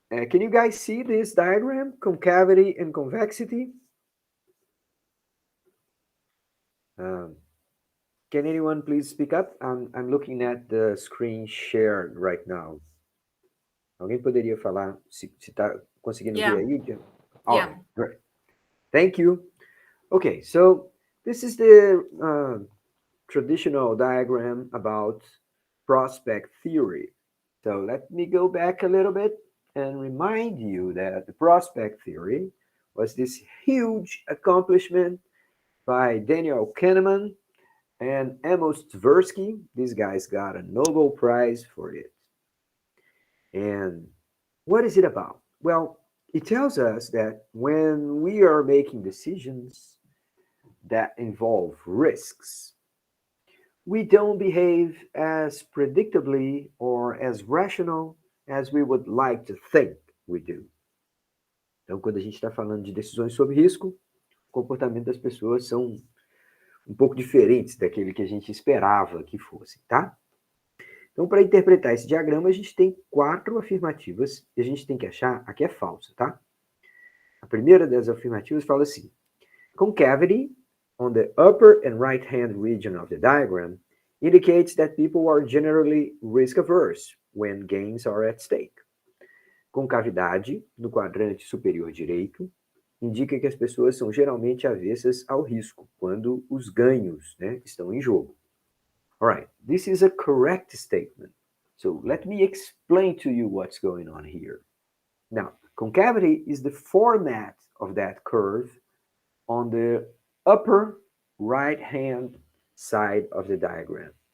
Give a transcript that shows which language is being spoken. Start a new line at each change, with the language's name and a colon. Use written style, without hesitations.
English: Can you guys see this diagram, concavity and convexity? Can anyone please speak up? I'm looking at the screen shared right now.
Portuguese: Alguém poderia falar se está conseguindo ver aí?
English: All right, great. Thank you. Okay, so this is the traditional diagram about prospect theory. So let me go back a little bit. and remind you that the prospect theory was this huge accomplishment by Daniel Kahneman and Amos Tversky. These guys got a Nobel Prize for it. And what is it about? Well, it tells us that when we are making decisions that involve risks, we don't behave as predictably or as rational as we would like to think we do.
Portuguese: Então, quando a gente está falando de decisões sob risco, o comportamento das pessoas são um pouco diferentes daquele que a gente esperava que fossem, tá? Então, para interpretar esse diagrama, a gente tem 4 afirmativas e a gente tem que achar a que é falsa, tá? A primeira das afirmativas fala assim:
English: concavity on the upper and right-hand region of the diagram indicates that people are generally risk-averse when gains are at stake.
Portuguese: Concavidade no quadrante superior direito indica que as pessoas são geralmente avessas ao risco quando os ganhos, né, estão em jogo.
English: All right, this is a correct statement. So let me explain to you what's going on here. Now, concavity is the format of that curve on the upper right-hand side of the diagram.